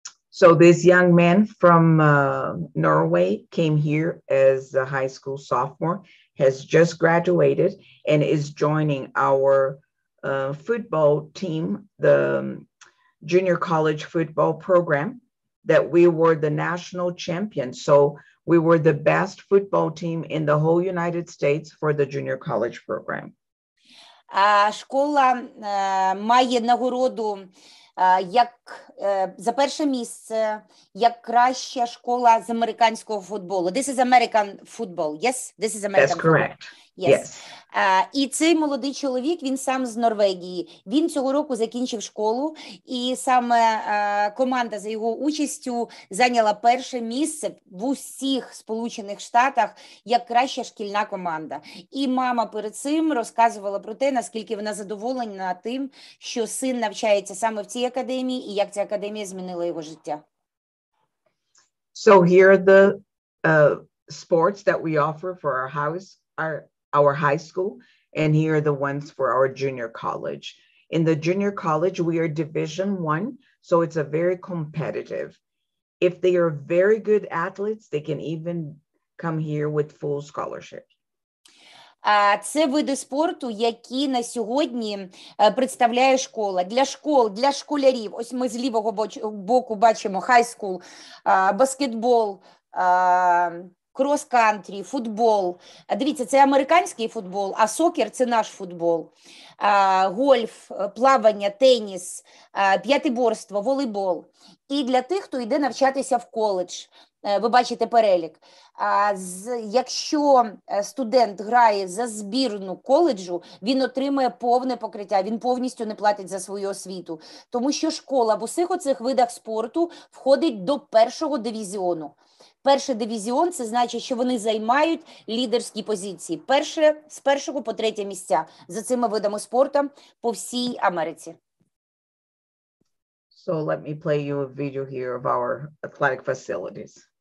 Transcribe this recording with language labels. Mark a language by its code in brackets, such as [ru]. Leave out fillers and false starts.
[en] So this young man from Norway came here as a high school sophomore, has just graduated and is joining our football team, the junior college football program, that we were the national champions. So we were the best football team in the whole United States for the junior college program. [uk] Школа має нагороду як за перше місце, як краща школа з американського футболу. [en] This is American football. Yes? This is American That's correct. Yes. Yes. [uk] І цей молодий чоловік, він сам з Норвегії. Він цього року закінчив школу, і саме команда за його участю зайняла перше місце в усіх Сполучених Штатах як краща шкільна команда. І мама перед цим розказувала про те, наскільки вона задоволена тим, що син навчається саме в цій академії, і як ця академія змінила його життя. [en] So here are the sports that we offer for our high school, and here are the ones for our junior college. In the junior college, we are Division I, so it's a very competitive. If they are very good athletes, they can even come here with full scholarship. [uk] Це види спорту, які на сьогодні представляє школа. Для школ, для школярів, ось ми з лівого боку бачимо хай-скул, баскетбол, крос-кантрі, футбол. Дивіться, це американський футбол, а сокер – це наш футбол. Гольф, плавання, теніс, п'ятиборство, волейбол. І для тих, хто йде навчатися в коледж. Ви бачите перелік. Якщо студент грає за збірну коледжу, він отримує повне покриття, він повністю не платить за свою освіту. Тому що школа в усіх оцих видах спорту входить до першого дивізіону. Перший дивізіон – це значить, що вони займають лідерські позиції. З першого по третє місця за цими видами спорту по всій Америці. [en] So let me play you a video here of our athletic facilities.